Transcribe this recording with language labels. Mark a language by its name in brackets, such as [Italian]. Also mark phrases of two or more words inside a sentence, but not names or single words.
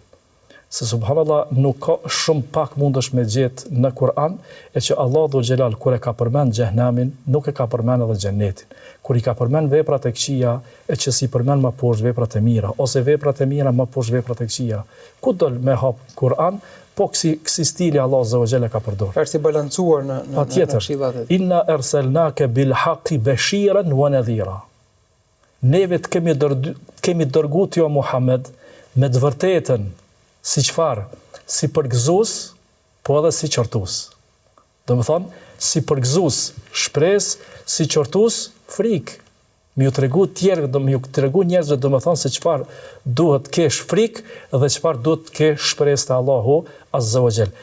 [Albanian] Se subhanallahu nuk ka shumë pak mundesh me gjetë në Kur'an e që Allahu Xhelal kur e ka përmend xhehenamin, nuk e ka përmend edhe xhenetin. Kur i ka përmend veprat e këqija, e që si përmend më poshtë veprat e mira, ose veprat e mira më poshtë veprat e këqija. Ku do me hap Kur'an, po kësi stili Allah [Arabic] عز وجل [Albanian] ka përdorur. Është i balancuar në këshillat. [Arabic] إنا أرسلناك بالحق بشيرا ونذيرا. [Albanian] Neve të kemi dërguar ti o Muhammed me të vërtetën si çfarë? Si përgëzues, po edhe si qortues. Domethënë, si përgëzues shpresë, si qortues frikë. Mi ju tregu tjerë, mi ju tregu njerëzve domethënë se çfarë duhet të kesh frikë dhe çfarë duhet të kesh shpresë te Allahu [Arabic] عز وجل.